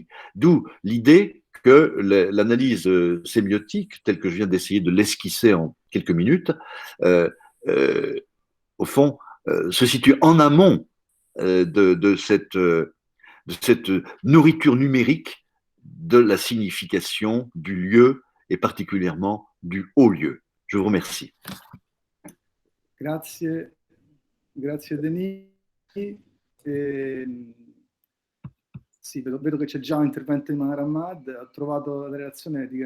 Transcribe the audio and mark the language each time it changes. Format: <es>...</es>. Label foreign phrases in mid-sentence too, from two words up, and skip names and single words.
<fr>D'où l'idée que l'analyse sémiotique, telle que je viens d'essayer de l'esquisser en quelques minutes, au fond, se situe en amont de cette nourriture numérique de la signification du lieu et particulièrement du haut lieu. Je vous remercie.</fr> <it>Grazie, grazie Denis. Sì, vedo che c'è già un intervento di Manar Ahmad. Ho trovato la relazione di</it>